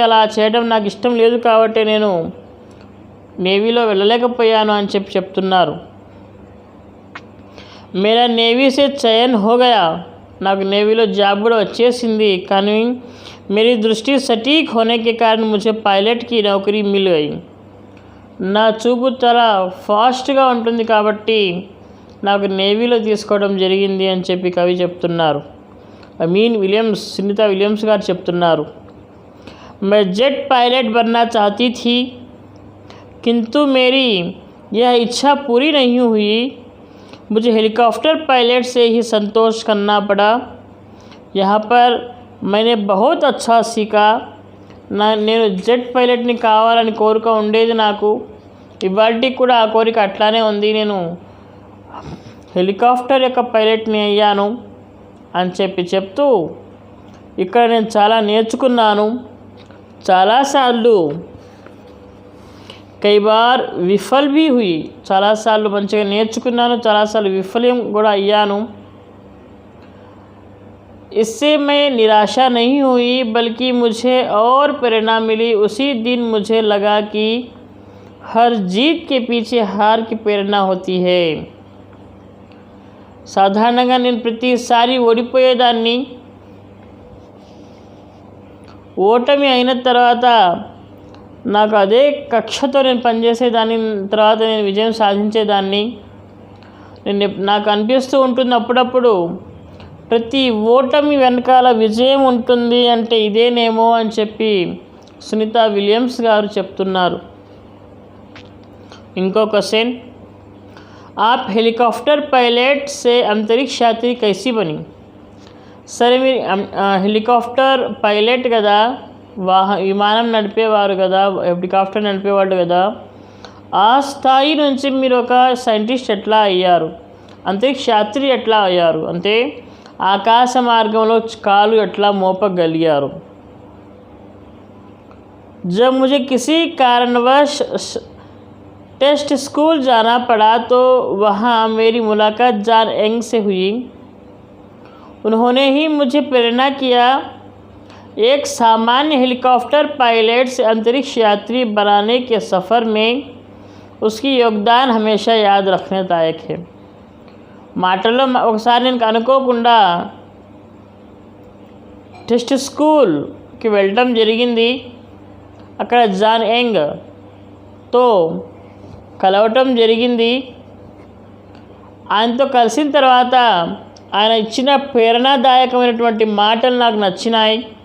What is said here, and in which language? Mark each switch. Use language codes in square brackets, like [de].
[te] అలా చేయడం నాకు ఇష్టం లేదు కాబట్టి నేను నేవీలో వెళ్ళలేకపోయాను అని చెప్తున్నారు. [hi] मेरा नेवी से चयन हो गया, [te] నాకు నేవీలో జాబ్ కూడా వచ్చేసింది, కానీ [hi] मेरी दृष्टि सटीक होने के कारण मुझे पायलट की नौकरी मिल गई. [te] నా చూపు చాలా ఫాస్ట్గా ఉంటుంది కాబట్టి నాకు నేవీలో తీసుకోవడం జరిగింది అని చెప్పి కవి చెప్తున్నారు. విలియమ్స్, సునీత విలియమ్స్ గారు చెప్తున్నారు. [hi] मैं जेट पायलट बनना चाहती थी, किंतु मेरी यह इच्छा पूरी नहीं हुई. मुझे हेलीकॉप्टर पायलट से ही संतोष करना पड़ा. यहाँ पर मैंने बहुत अच्छा सीखा. [te] నేను జెట్ పైలట్ని కావాలని కోరిక ఉండేది నాకు, ఇవాళకి కూడా ఆ కోరిక అట్లానే ఉంది. నేను హెలికాప్టర్ యొక్క పైలట్ని అయ్యాను అని చెప్తూ ఇక్కడ నేను చాలా నేర్చుకున్నాను. చాలాసార్లు కई [hi] बार [te] విఫల్ [hi] भी हुई, [te] చాలాసార్లు మంచిగా నేర్చుకున్నాను, చాలాసార్లు విఫలం కూడా అయ్యాను. [hi] इससे मैं निराशा नहीं हुई, बल्कि मुझे और प्रेरणा मिली. उसी दिन मुझे लगा कि हर जीत के पीछे हार की प्रेरणा होती है. [te] సాధారణంగా నేను ప్రతిసారి ఓడిపోయేదాన్ని, ఓటమి అయిన తర్వాత నాకు అదే కక్షతో నేను పనిచేసేదాన్ని, తర్వాత నేను విజయం సాధించేదాన్ని. నాకు అనిపిస్తూ ఉంటుంది అప్పుడప్పుడు, ప్రతి ఓటమి వెనకాల విజయం ఉంటుంది అంటే ఇదేనేమో అని చెప్పి సునీత విలియమ్స్ గారు చెప్తున్నారు. ఇంకో క్వశ్చన్, [hi] आप हेलीकॉप्टर पायलट से अंतरिक्ष यात्री कैसी बनी? [te] సరే, మీరు హెలికాప్టర్ పైలట్ కదా, విమానం నడిపేవారు కదా, హెలికాప్టర్ నడిపేవాడు కదా, ఆ స్థాయి నుంచి మీరు ఒక సైంటిస్ట్ ఎట్లా అయ్యారు, అంతరిక్ష యాత్రి ఎట్లా అయ్యారు, అంటే ఆకాశ మార్గంలో కాలు ఎట్లా మోపగలిగారు? [hi] जब मुझे किसी कारणवश टेस्ट स्कूल जाना पड़ा तो वहाँ मेरी मुलाकात जॉन एंग से हुई. उन्होंने ही मुझे प्रेरणा किया. एक सामान्य हेलीकॉप्टर पायलट से अंतरिक्ष यात्री बनाने के सफ़र में उसकी योगदान हमेशा याद रखने लायक है. [te] మాటల్లో ఒకసారి నేను అనుకోకుండా టెస్ట్ స్కూల్కి వెళ్ళడం జరిగింది. అక్కడ జాన్ యంగ్తో కలవటం జరిగింది. ఆయనతో కలిసిన తర్వాత ఆయన ఇచ్చిన ప్రేరణాదాయకమైనటువంటి మాటలు నాకు నచ్చినాయి.